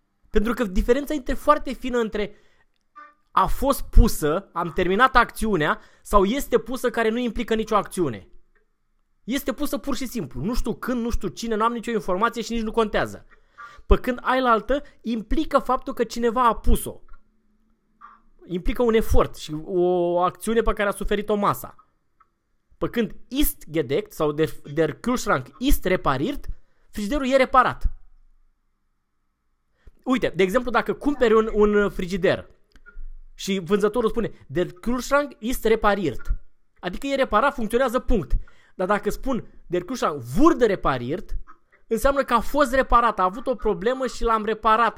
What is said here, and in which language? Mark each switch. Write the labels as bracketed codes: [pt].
[ro] Pentru că diferența este foarte fină între a fost pusă, am terminat acțiunea, sau este pusă, care nu implică nicio acțiune. Este pusă pur și simplu. Nu știu când, nu știu cine, nu am nicio informație și nici nu contează. Pe când ailaltă implică faptul că cineva a pus-o. Implică un efort și o acțiune pe care a suferit-o masa. Pe când [de] ist gedeckt [ro] sau [de] der Kühlschrank ist repariert, [ro] frigiderul e reparat. Uite, de exemplu, dacă cumperi un frigider și vânzătorul spune [de] der Kühlschrank ist repariert, [ro] adică e reparat, funcționează, punct. Dar dacă spun [de] der Kühlschrank wurde repariert, [ro] înseamnă că a fost reparat, a avut o problemă și l-am reparat.